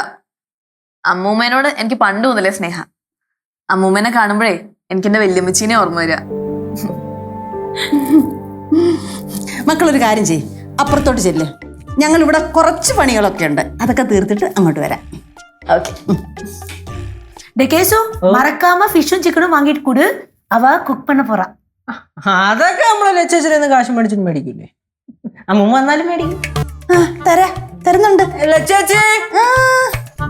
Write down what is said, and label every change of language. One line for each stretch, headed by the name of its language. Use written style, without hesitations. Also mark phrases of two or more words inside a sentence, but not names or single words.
Malayalam: അമ്മൂമ്മേനോട് എനിക്ക് പണ്ട് മുതലേ സ്നേഹം. അമ്മൂമ്മേനെ കാണുമ്പോഴേ എനിക്ക് എന്റെ വല്യമ്മച്ചീനെ ഓർമ്മ വരിക. മക്കളൊരു കാര്യം ചെയ്യും, അപ്പുറത്തോട്ട് ചെല്ല്. ഞങ്ങൾ ഇവിടെ കുറച്ച് പണികളൊക്കെ ഉണ്ട്, അതൊക്കെ തീർത്തിട്ട് അങ്ങോട്ട് വരാം. ഓക്കെ.
Tamil: டே கேசு மறக்காம ஃபிஷ்ஷும் சிக்கனும் வாங்கிட்டு கொடு, அவ குக் பண்ண போறா.
Malayalam: അതൊക്കെ നമ്മളെ ലച്ചേച്ചിന്ന് കാശ് മേടിച്ചിട്ട് മേടിക്കൂലേ? അമ്മൂമ്മ വന്നാലും മേടിക്കും. തരുന്നുണ്ട്. ലച്ചേച്ചി